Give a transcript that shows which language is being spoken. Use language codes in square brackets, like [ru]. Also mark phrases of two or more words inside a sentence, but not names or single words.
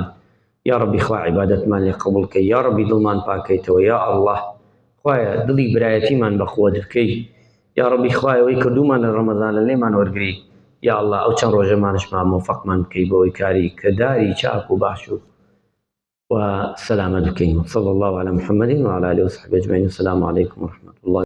[ar] یا ڕەبی [ckb] خوا عیبادەتمان لێ قبوڵ کەی. [ar] یا ڕەبی [ckb] دڵمان پاکەیتەوە. یا ئەڵڵاه خوایە دڵی برایەتیمان بە خۆت بکەی. [ar] یا ڕەبی [ckb] خوایە ئەوەی کردومان لە ڕەمەزانە لێمان وەرگری. یا ئەڵڵاه ئەو چەند ڕۆژەمانشمان موفەقمان بکەی بۆ ئەوەی کاری کە داری چاک و باش و وسلامت بکەین. [ar] صلی الله علی محمد وعلى آله وصحبه أجمعين. السلام عليكم ورحمة الله.